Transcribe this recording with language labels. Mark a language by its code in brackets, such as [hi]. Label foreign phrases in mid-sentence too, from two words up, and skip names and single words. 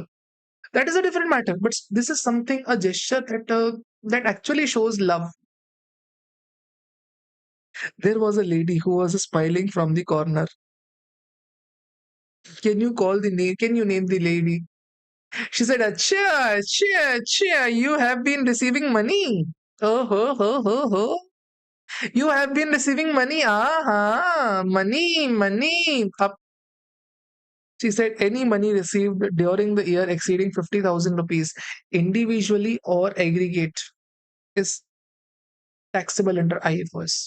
[en] That is a different matter. But this is something, a gesture that actually shows love. There was a lady who was smiling from the corner. Can you call the name? Can you name the lady? She said, [hi] Acha, Acha, Acha, [en] you have been receiving money. Oh, ho, ho, ho, ho. You have been receiving money. Ah, money. She said, any money received during the year exceeding 50,000 rupees, individually or aggregate, is taxable under IFRS.